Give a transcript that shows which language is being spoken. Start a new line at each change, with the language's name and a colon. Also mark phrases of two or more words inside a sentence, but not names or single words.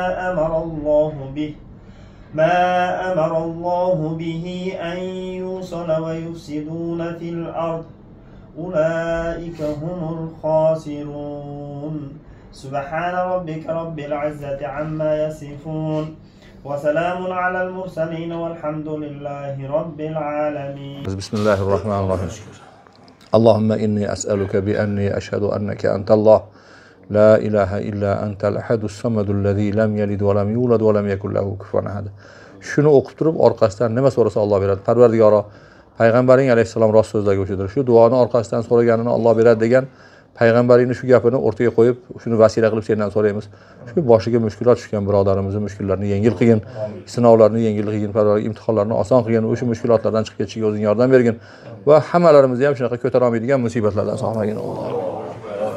Arabic: أمر الله به أن يوصل ويفسدون في الأرض أولئك هم الخاسرون سبحان ربك رب العزة عما يصفون وسلام على المرسلين والحمد لله رب العالمين. بسم الله الرحمن الرحيم. اللهم إني أسألك بأني أشهد أنك أنت الله لا إله إلا أنت الأحد الصمد الذي لم يلد ولم يولد ولم يكن له كفوا أحد.
Uzbek: Shuni o'qib turib orqasidan nima so'rasa Alloh beradi. Parvardigoro, payg'ambaring alayhisalom rost so'zlarga o'shidir. Shu duoni orqasidan so'raganini Alloh beradi degan payg'ambaringning shu gapini o'rtaga qo'yib, shuni vasila qilib sendan so'raymiz. Shu boshiga mushkulot tushgan birodarimizning mushkullarini yengil qilgin, sinovlarni yengil qilgin, Parvardigor imtihonlarni oson qilgin, o'sha mushkulotlardan chiqib ketishiga o'zing yordam bergin va hammalarimizni ham shunaqa ko'tara olmaydigan musibatlardan saqlagin.